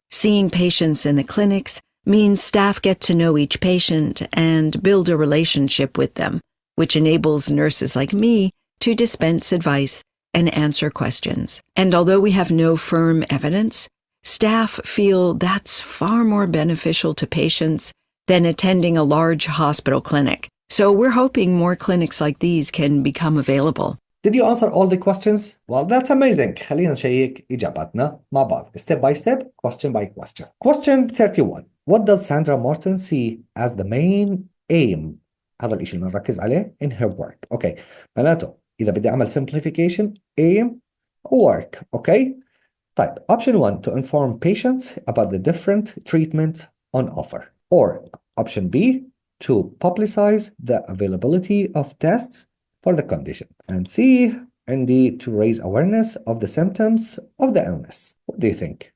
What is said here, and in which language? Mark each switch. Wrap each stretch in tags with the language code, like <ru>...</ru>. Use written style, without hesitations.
<en>Seeing patients in the clinics means staff get to know each patient and build a relationship with them, which enables nurses like me to dispense advice and answer questions. And although we have no firm evidence, staff feel that's far more beneficial to patients than attending a large hospital clinic. So we're hoping more clinics like these can become available. Did you answer all the questions? Well, that's amazing.</en> <ar>خلينا نشيك إجاباتنا مع بعض.</ar> <en>Step by step, question by question. Question 31. What does Sandra Morton see as the main aim?</en> <ar>هذا الإشي اللي نركز عليه</ar> <en>in her work. Okay.</en> <ar>معناته إذا بدي أعمل</ar> <en>simplification, aim, work. Okay.</en> <ar>طيب.</ar> <en>Option 1, to inform patients about the different treatments on offer. Or option B, to publicize the availability of tests for the condition. And C, and D, to raise awareness of the symptoms of the illness. What do you think?</en>